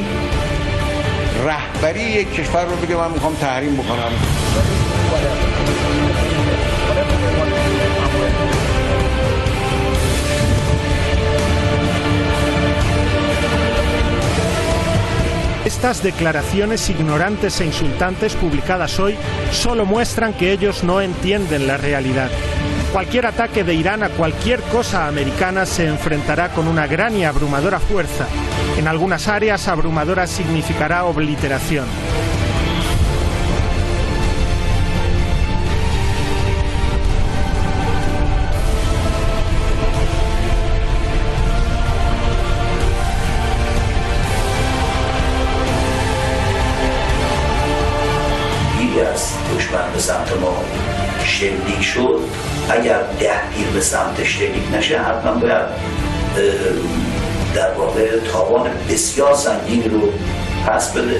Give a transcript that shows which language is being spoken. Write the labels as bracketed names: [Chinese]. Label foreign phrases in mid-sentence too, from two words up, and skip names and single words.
[Persian] رهبری یک کشور رو بگه من میخوام تحریم بکنم. [Spanish] Estas declaraciones ignorantes e insultantes publicadas hoy solo muestran que ellos no entienden la realidad. Cualquier ataque de Irán a cualquier cosa americana se enfrentará con una gran y abrumadora fuerza. En algunas áreas, abrumadora significará obliteración. [Persian] دشمن به سمت ما شلیک شد، اگر دهگیر به سمت شلیک نشه حتما باید در واقع تاوان بسیار سنگینی رو پس بده.